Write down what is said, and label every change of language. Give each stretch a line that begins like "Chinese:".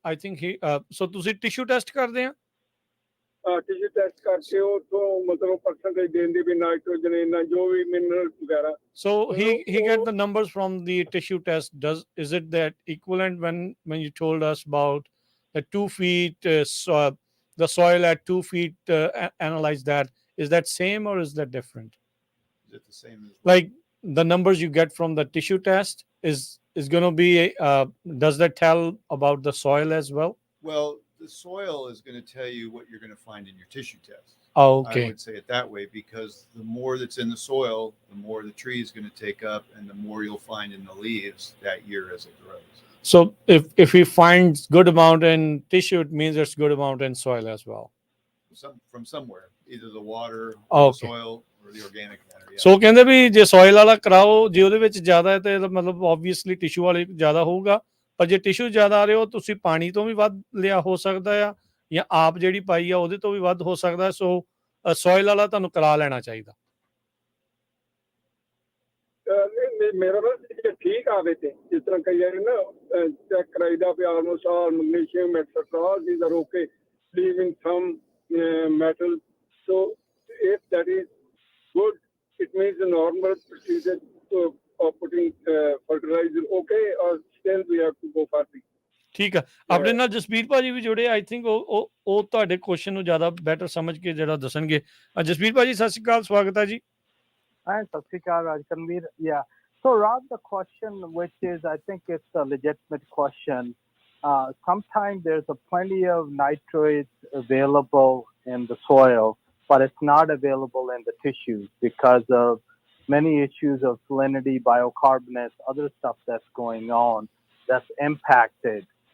English: I think he so
Punjabi: ਤੁਸੀਂ tissue test ਕਰਦੇ ਆ? ਟਿਸ਼ੂ ਟੈਸਟ ਕਰਕੇ ਉਥੋਂ ਮਤਲਬ ਪਰਸੈਂਟੇਜ ਦੇਂਦੇ ਵੀ ਨਾਈਟ੍ਰੋਜਨ ਇੰਨਾ ਜੋ ਵੀ ਮਿਨਰਲ ਵਗੈਰਾ।
English: So he get the numbers from the tissue test. Is it that equivalent when you told us about the 2 feet the soil at 2 feet analyze that? Is that same or is that different? Is it the same as like the numbers you get from the tissue test is going to be does that tell about the soil as well? Well, the soil is going to tell you what you're going to find in your tissue test. Oh, okay. I would say it that way, because the more that's in the soil, the more the tree is going to take up, and the more you'll find in the leaves that year as it grows. So if he finds good amount in tissue, it means there's good amount in soil as well. From somewhere, either the water, the soil, or the organic matter. Yeah.
Punjabi: So ਕਹਿੰਦੇ ਵੀ ਜੇ soil ਵਾਲਾ ਕਰਾਓ, ਜੇ ਉਹਦੇ ਵਿੱਚ ਜ਼ਿਆਦਾ ਹੈ ਤੇ ਮਤਲਬ obviously tissue ਵਾਲੇ ਜ਼ਿਆਦਾ ਹੋਊਗਾ, ਪਰ ਜੇ ਟਿਸ਼ੂ ਜ਼ਿਆਦਾ ਆ ਰਿਹਾ ਹੋ, ਤੁਸੀਂ ਪਾਣੀ ਤੋਂ ਵੀ ਵੱਧ ਲਿਆ ਹੋ ਸਕਦਾ ਆ, ਜਾਂ ਆਪ ਜਿਹੜੀ ਪਾਈ ਆ ਉਹਦੇ ਤੋਂ ਵੀ ਵੱਧ ਹੋ ਸਕਦਾ। ਸੋ soil ਵਾਲਾ ਤੁਹਾਨੂੰ ਕਰਾ ਲੈਣਾ ਚਾਹੀਦਾ। ਮੇਰਾ ਬਸ ਠੀਕ ਆਵੇ ਤੇ ਜਿਸ ਤਰ੍ਹਾਂ ਕਈ ਵਾਰੀ ਨਾ check ਕਰਾਈਦਾ we almost all magnesium et cetera
English: these are okay, leaving some metal. So if that is good, it means the normal procedure of putting fertilizer okay, or still we have to go further?
Punjabi: ਠੀਕ ਆ, ਆਪਣੇ ਨਾਲ ਜਸਬੀਰ ਭਾਜੀ ਵੀ ਜੁੜੇ।
English: I think
Punjabi: ਉਹ ਤੁਹਾਡੇ question ਨੂੰ ਜ਼ਿਆਦਾ ਬੈਟਰ ਸਮਝ ਕੇ ਜਿਹੜਾ ਦੱਸਣਗੇ। ਜਸਬੀਰ ਭਾਜੀ, ਸਤਿ ਸ਼੍ਰੀ ਅਕਾਲ, ਸਵਾਗਤ ਹੈ ਜੀ।
English: Hi, Satrikar Rajkanveer. Yeah. So, Rob, the question, which is, I think it's a legitimate question. Sometimes there's plenty of nitrates available in the soil, but it's not available in the tissues because of many issues of salinity, biocarbonates, other stuff that's going on that's impacted.